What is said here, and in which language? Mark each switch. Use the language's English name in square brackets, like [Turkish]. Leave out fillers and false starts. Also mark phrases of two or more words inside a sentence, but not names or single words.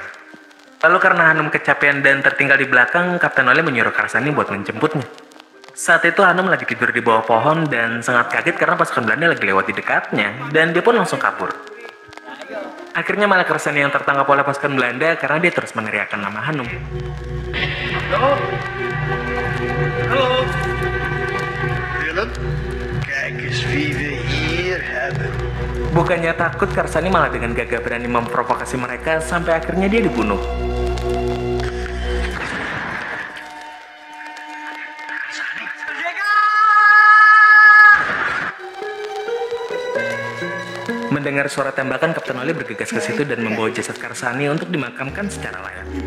[Indonesian] Lalu karena Hanum kecapean dan tertinggal di belakang, Kapten Nole menyuruh Karsani buat menjemputnya. Saat itu Hanum lagi tidur di bawah pohon dan sangat kaget karena pasukan Belanda lagi lewat di dekatnya, dan dia pun langsung kabur. Akhirnya malah Karsani yang tertangkap oleh pasukan Belanda karena dia terus meneriakkan nama Hanum. [Dutch] Halo? Halo? Willem? Kijk eens wie we hier hebben. [Indonesian] Bukannya takut, Karsani malah dengan gagah berani memprovokasi mereka sampai akhirnya dia dibunuh. Mendengar suara tembakan, Kapten Oli bergegas ke situ dan membawa jasad Karsani untuk dimakamkan secara layak.